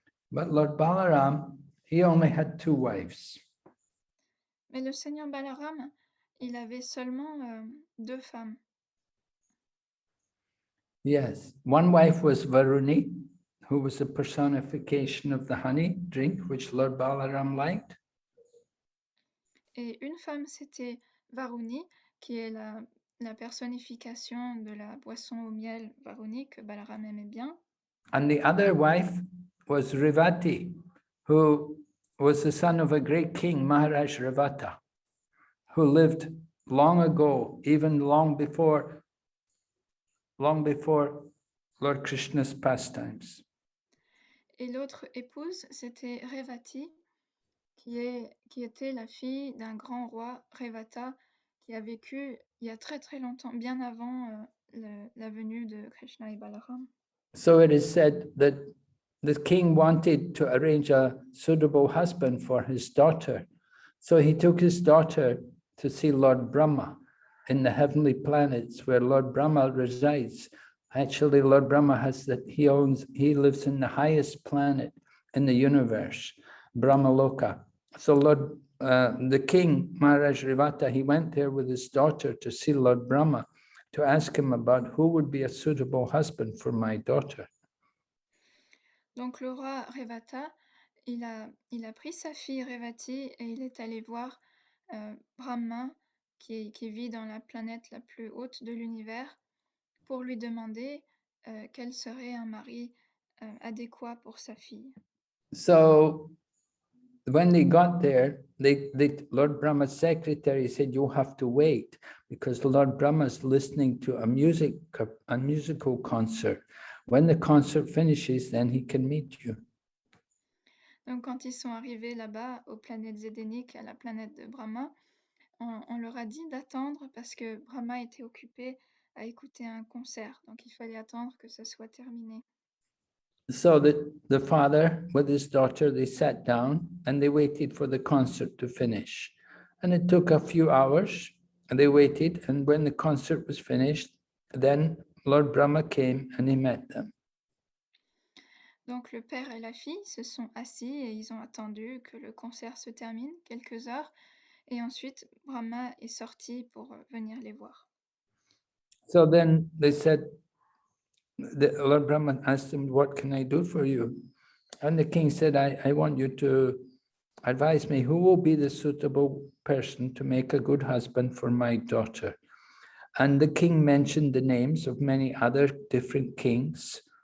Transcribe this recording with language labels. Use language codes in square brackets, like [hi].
[en] But Lord Balaram, he only had 2 wives. [fr] Mais le Seigneur Balaram, il avait seulement 2 femmes. [en] Yes, one wife was Varuni, who was a personification of the honey drink, which Lord Balaram liked. [fr] Et une femme, c'était Varuni, qui est la personnification de la boisson au miel Varuni que Balaram aimait bien. [en] And the other wife was Revati, who was the son of a great king, Maharaj Revata, who lived long ago, even long before Lord Krishna's pastimes. [fr] Et l'autre épouse, c'était Revati, qui était la fille d'un grand roi, Revata, qui a vécu il y a très très longtemps, bien avant la venue de Krishna et Balaram. [en] So it is said that the king wanted to arrange a suitable husband for his daughter. So he took his daughter to see Lord Brahma in the heavenly planets where Lord Brahma resides. Actually, Lord Brahma he lives in the highest planet in the universe, Brahmaloka. So the king, Maharaj Revata, he went there with his daughter to see Lord Brahma to ask him about who would be a suitable husband for my daughter. [fr] Donc le roi Revata, il a pris sa fille Revati et il est allé voir Brahma, qui vit dans la planète la plus haute de l'univers, pour lui demander quel serait un mari adéquat pour sa fille. [en] So when they got there, Lord Brahma's secretary said, "You have to wait because Lord Brahma's listening to a musical concert. When the concert finishes, then he can meet you." [fr] Donc quand ils sont arrivés là-bas aux planètes édéniques, à la planète de Brahma, on leur a dit d'attendre parce que Brahma était occupé à écouter un concert. Donc il fallait attendre que ça soit terminé. [en] So the father with his daughter, they sat down and they waited for the concert to finish. And it took a few hours and they waited. And when the concert was finished, then Lord Brahma came and he met them. [fr] Donc le père et la fille se sont assis et ils ont attendu que le concert se termine, quelques heures, et ensuite Brahma est sorti pour venir les voir. [en] So then they said, Lord Brahma asked him, "What can I do for you?" And the king said, I want you to advise me who will be the suitable person to make a good husband for my daughter. And the king mentioned the names of many other different kings.